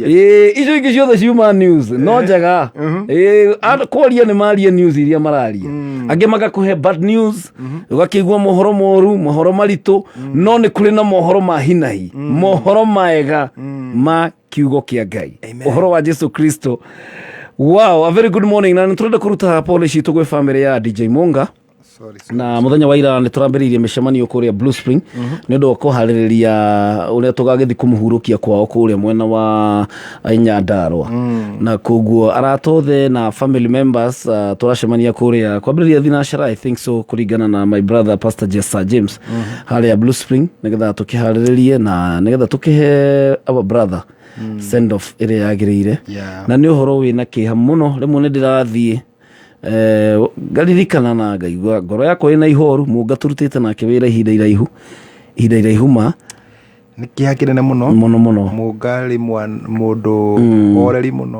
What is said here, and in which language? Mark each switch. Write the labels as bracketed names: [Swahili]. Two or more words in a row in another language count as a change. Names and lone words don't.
[Kikuyu] icio ingĩ ciothe ciuma news no njega kwaria nĩ maria news iria mararia angĩ magakũhe [English] bad news [Kikuyu] ũgakĩigua mohoro moru mohoro maritũ no nĩ kũrĩ na mohoro ma hinahi mohoro maega ma kiugo kĩa Ngai ũhoro wa Jesu Kristo. [English] Wow, a very good morning. [Kikuyu] Na nĩtũrenda kũruta policy tũgwe family ya DJ Monga. Na mũthenya wa ira nĩtũrambĩrĩirie mĩcemanio kũrĩa Blue Spring nĩ ũndũ wa kũharĩrĩria ũrĩa tũgagĩthi kũmũhurũkia kwao kũrĩa mwena wa Nyandarua na koguo aratothe na [English] family members [Kikuyu] tũracemania kũrĩa kwambĩrĩria thinacara [English] I think so [Kikuyu] kũringana na [English] my brother [Kikuyu] Pastor Jessa James harĩa Blue Spring nĩgetha tũkĩharĩrĩrie na nĩgetha tũkĩhe [English] our brother send off [Kikuyu] ĩrĩa yagĩrĩire na nĩ ũhoro wĩna kĩeha mũno rĩmwe nĩ ndĩrathiĩ ngaririkana na ngaigua ngoro yakwa ĩna ihoru mũnga tũrutĩte nake wĩra ihinda iraihu ma nĩ kĩeha kĩnene mũno mũnga rĩ mũndũ oreri mũno